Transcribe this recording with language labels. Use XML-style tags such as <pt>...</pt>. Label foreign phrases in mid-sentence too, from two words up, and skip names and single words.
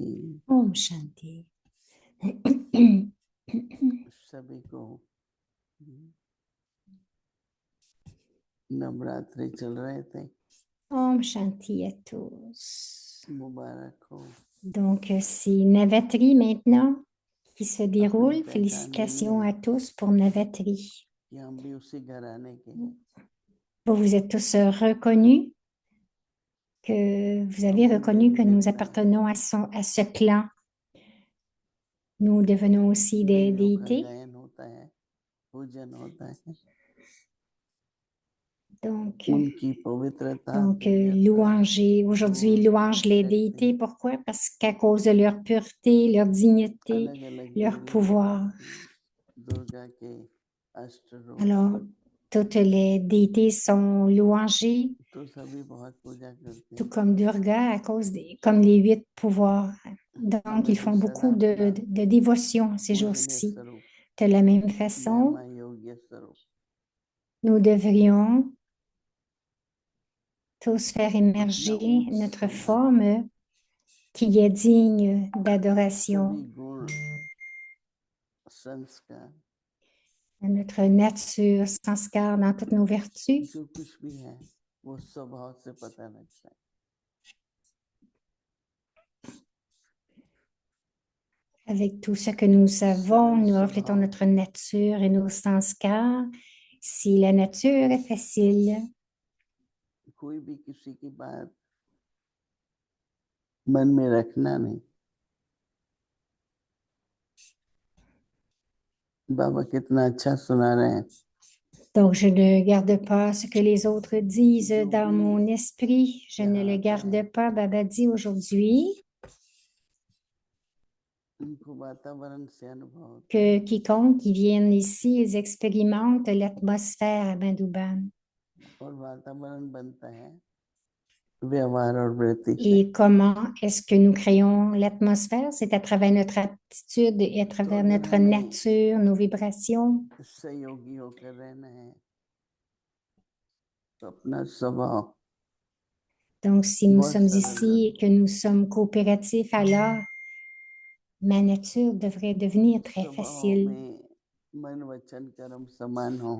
<hi>ओम शांति. सभी को नवरात्रि चल रहे थे ओम शांति</hi> <fr>à tous.</fr> <hi>मुबारक हो</hi> <fr>Donc, c'est Navatri maintenant qui se</fr> <hi>अपनी</hi> <fr>déroule.</fr> <hi>पहचान</hi> <fr>Félicitations</fr> <hi>मिली</hi> <fr>à tous pour Navatri.</fr> <hi>कि हम भी उसी घराने के हैं</hi> <fr>Vous vous êtes tous reconnus, que vous avez</fr> <hi>हम भी</hi> <fr>reconnu</fr> <hi>देवी</hi> <fr>que nous</fr> <hi>देवता हैं</hi> <fr>appartenons à ce clan. Nous devenons aussi des</fr> <hi>देवियों का</hi> <fr>déités.</fr> <hi>गायन होता है पूजन होता है</hi> <fr>Donc,</fr> <hi>उनकी पवित्रता</hi> <fr>donc</fr> <hi>दिव्यता</hi> <fr>louanger. Aujourd'hui,</fr> <hi>गुण</hi> <fr>louange les</fr> <hi>शक्ति</hi> <fr>déités. Pourquoi? Parce qu'à cause de leur pureté, leur dignité,</fr> <hi>अलग अलग</hi> <fr>leur</fr> <hi>देवियों</hi> <fr>pouvoir.</fr> <hi>दुर्गा के अष्ट रूप</hi> <fr>Alors, toutes les déités sont louangées,</fr> <hi>तो सभी बहुत पूजा करते</hi> <fr>tout</fr> <hi>हैं</hi> <fr>comme Durga, à cause des, comme les 8 pouvoirs. Donc,</fr> <hi>हमें</hi> <fr>ils</fr> <hi>भी</hi> <fr>font</fr> <hi>सदा</hi> <fr>beaucoup</fr> <hi>अपना</hi> <fr>de dévotion ces</fr> <hi>पूजनीय</hi> <fr>jours-ci.</fr> <hi>स्वरूप</hi> <fr>De la même façon,</fr> <hi>महिमा योग्य स्वरूप</hi> <fr>nous devrions tous faire</fr> <hi>अपना</hi> <fr>émerger</fr> <hi>उच्च</hi> <fr>notre</fr> <hi>संबंध</hi> <fr>forme qui est digne</fr> <hi>सभी</hi> <fr>d'adoration,</fr> <hi>गुण संस्कार</hi> <fr>notre nature sanskar dans toutes nos vertus,</fr> <hi>जो कुछ भी है वो स्वभाव से पता लगता है</hi> <fr>avec tout ce que nous avons,</fr> <hi>सरल</hi> <fr>nous reflétons</fr> <hi>स्वभाव</hi> <fr>notre nature et nos sanskars. Si la nature est facile,</fr> <hi>कोई भी किसी की बात मन में रखना नहीं। बाबा कितना अच्छा सुना रहे हैं।</hi> <fr>Donc, je ne garde pas ce que les autres disent dans mon esprit. Je ne le garde pas. Baba dit aujourd'hui</fr> <hi>उनको वातावरण से अनुभव होता है</hi> <fr>que quiconque qui vienne ici, ils expérimentent l'atmosphère à Bandhuban.</fr> <hi>और वातावरण बनता है व्यवहार और वृत्ति से।</hi> <fr>Et comment est-ce que nous créons l'atmosphère? C'est à travers notre attitude et à travers notre nature, nos vibrations.</fr> <hi>सहयोगी होकर रहना है तो अपना स्वभाव</hi> <fr>Donc, si nous</fr> <hi>बहुत</hi> <fr>sommes</fr> <hi>सरल</hi> <fr>ici et que nous sommes coopératifs, alors ma nature devrait devenir très</fr> <hi>स्वभाव</hi> <fr>facile.</fr> <hi>में मन वचन कर्म समान हो।</hi>